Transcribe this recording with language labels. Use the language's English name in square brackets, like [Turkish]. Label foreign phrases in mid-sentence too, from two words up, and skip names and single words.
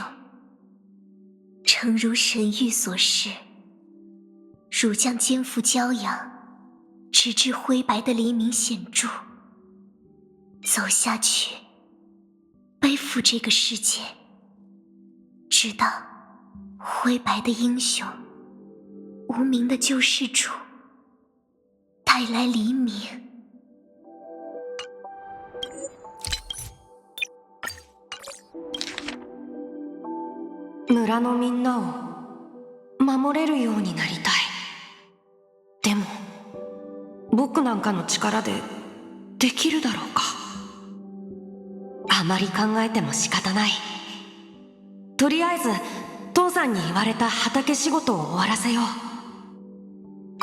[Chinese] 诚如神谕所示，汝将肩负骄阳，直至灰白的黎明显著，走下去，背负这个世界，直到灰白的英雄，无名的救世主带来黎明。 [Japanese] 村のみんなを守れるようになりたい。でも僕なんかの力でできるだろうか。あまり考えても仕方ない。とりあえず父さんに言われた畑仕事を終わらせよう。